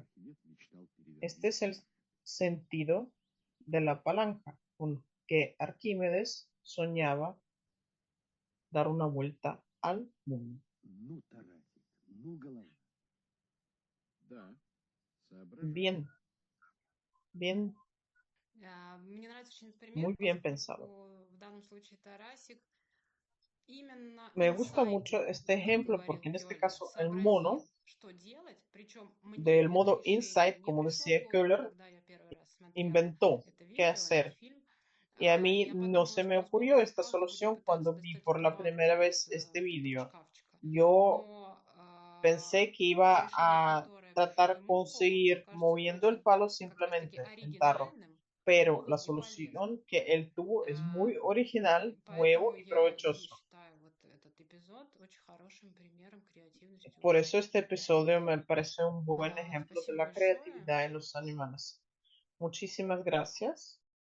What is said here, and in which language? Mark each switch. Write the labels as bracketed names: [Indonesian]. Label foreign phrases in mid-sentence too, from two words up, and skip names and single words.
[Spanish] Este es el sentido de la palanca, con que Arquímedes soñaba dar una vuelta al mundo. Bien, bien, [Russian] Мне нравится очень этот пример, [Spanish] muy bien pensado. [Russian] поскольку в данном случае Тарасик именно [Spanish] Me gusta mucho [Russian] инсайдом, [Spanish] este [Russian] как [Spanish] ejemplo [Russian] говорил [Spanish] porque en este [Russian] Кёллер, [Spanish] caso el mono [Russian] сообразил, что делать. Причем мне [Spanish] del [Russian] это [Spanish] modo [Russian] решение [Spanish] Insight, [Russian] не [Spanish] como [Russian] пришло [Spanish] decía [Russian] в голову, [Spanish] Köhler, [Russian] когда я первый раз смотрела [Spanish] inventó [Russian] это [Spanish] qué [Russian] видео, этот [Spanish] hacer. [Russian] фильм. [Spanish] Y a mí [Russian] Я [Spanish] no [Russian] подумала, [Spanish] se [Russian] что [Spanish] me [Russian] с [Spanish] ocurrió [Russian] помощью [Spanish] esta [Russian] палки будет [Spanish] solución [Russian] пытаться [Spanish] cuando vi [Russian] достать [Spanish] por [Russian] эту [Spanish] la primera [Russian] банку [Spanish] vez [Russian] из [Spanish] este [Russian] этого [Spanish] vídeo. [Russian] шкафчика. [Spanish] Yo [Russian] Но [Spanish] pensé que iba [Russian] решение, [Spanish] a [Russian] которое [Spanish] tratar [Russian] ему [Spanish] conseguir [Russian] кажется [Spanish] moviendo el [Russian] очень [Spanish] palo [Russian] как раз-таки [Spanish] simplemente en tarro, [Russian] оригинальным, [Spanish] pero [Russian] было [Spanish] la [Russian] не полезным. [Spanish] solución que él tuvo es muy original, [Russian] Поэтому [Spanish] nuevo y [Russian] я и [Spanish] provechoso. [Russian] считаю вот этот эпизод очень хорошим примером креативности [Spanish] Por [Russian] у [Spanish] eso este episodio me [Russian] животных. [Spanish] parece un buen ejemplo de [Russian] Спасибо [Spanish] la [Russian] большое. [Spanish] creatividad en los animales. Muchísimas gracias.